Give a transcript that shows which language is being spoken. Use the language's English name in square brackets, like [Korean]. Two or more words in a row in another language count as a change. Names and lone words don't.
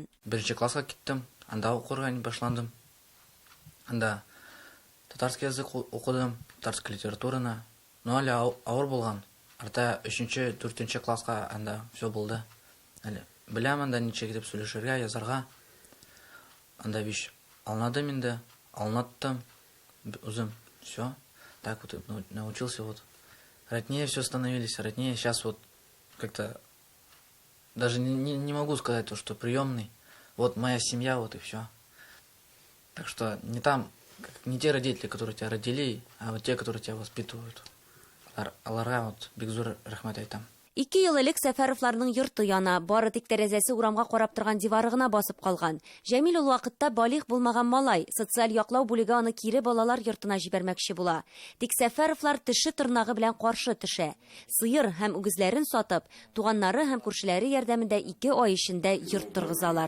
[Tatar] Беренче класска киттем, анда укырга башландым. Анда [Russian] татарский язык [Tatar] укыдым, [Russian] татарская литератураны. [Tatar] Но әле авыр булган. Арта 3-4 класска анда все булды. Әле беләм анда ничек дип сөйләшергә, язарга. Анда биш алнадым инде, алнаттым үзем. [Russian] Все. Так вот научился вот. Роднее все становились, роднее. Сейчас вот как-то даже не могу сказать то, что приемный. Вот моя семья, вот и все. Так что не там, не те родители, которые тебя родили, а вот те, которые тебя воспитывают. [Tatar] Аларга вот бик зур рәхмәт әйтәм. 2 ел элек Сәфәровларның йорты яна, бары тик тәрәзәсе урамга карап торган дивары гына басып калган. Җәмил ул вакытта балигъ булмаган малай, социаль яклау бүлеге аны кире балалар йортына җибәрмәкче була. Тик Сәфәровлар теше тырнагы белән каршы төшә. Сыер һәм үгезләрен сатып, туганнары һәм күршеләре ярдәмендә 2 ай эчендә йорт торгызалар.